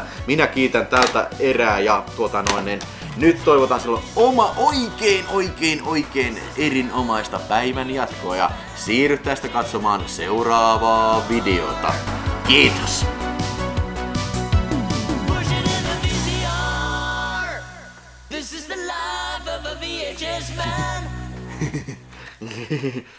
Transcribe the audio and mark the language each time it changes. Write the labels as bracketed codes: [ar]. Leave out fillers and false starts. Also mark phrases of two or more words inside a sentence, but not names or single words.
[fi] Minä kiitän tältä erää ja nyt toivotan silloin oikein erinomaista päivän jatkoa ja siirry tästä katsomaan seuraavaa videota. Kiitos! [en] This is the life of a VHS man.